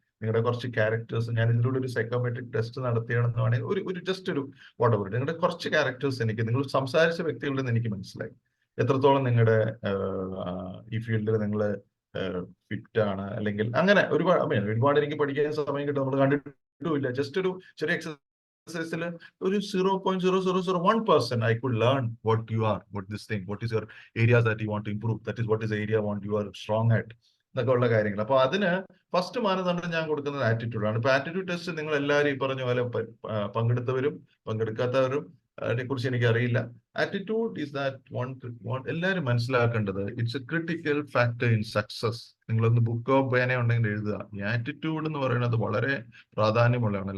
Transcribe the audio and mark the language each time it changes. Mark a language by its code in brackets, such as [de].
[ml] നിങ്ങളുടെ കുറച്ച് ക്യാരക്ടേഴ്സ്, ഞാൻ ഇതിലൂടെ ഒരു സൈക്കോമെട്രിക് ടെസ്റ്റ് നടത്തിയാണെന്ന് വേണമെങ്കിൽ ഒരു ജസ്റ്റ് ഒരു വാട്ടവർ, നിങ്ങളുടെ കുറച്ച് ക്യാരക്ടേഴ്സ് എനിക്ക്, നിങ്ങൾ സംസാരിച്ച വ്യക്തികളിൽ നിന്ന് എനിക്ക് മനസ്സിലായി എത്രത്തോളം നിങ്ങളുടെ ഈ ഫീൽഡിൽ നിങ്ങൾ ഫിറ്റ് ആണ്, അല്ലെങ്കിൽ അങ്ങനെ ഒരുപാട് എനിക്ക് പഠിക്കാൻ സമയം കിട്ടും. നമ്മൾ കണ്ടിട്ടുമില്ല. ജസ്റ്റ് ഒരു ചെറിയ എക്സസൈസിൽ ഒരു 0.0001% [en] I could learn what you are, what this thing, what is your areas that you want to improve, that is what is the area you are strong at [ml] എന്നൊക്കെ ഉള്ള കാര്യങ്ങൾ. അപ്പൊ അതിന് ഫസ്റ്റ് മാനദണ്ഡം ഞാൻ കൊടുക്കുന്നത് ആറ്റിറ്റ്യൂഡാണ്. ഇപ്പൊ ആറ്റിറ്റ്യൂഡ് ടെസ്റ്റ് നിങ്ങൾ എല്ലാവരും ഈ പറഞ്ഞ പോലെ പങ്കെടുത്തവരും പങ്കെടുക്കാത്തവരും അതിനെ കുറിച്ച് എനിക്ക് അറിയില്ല. [en] attitude is that [ml] എല്ലാവരും മനസ്സിലാക്കേണ്ടത് [en] It's a critical factor in success. [ml] നിങ്ങളൊന്ന് ബുക്കോ പേനയോ ഉണ്ടെങ്കിൽ എഴുതുക. ഈ ആറ്റിറ്റ്യൂഡ് എന്ന് പറയുന്നത് വളരെ പ്രാധാന്യമുള്ളതാണ്.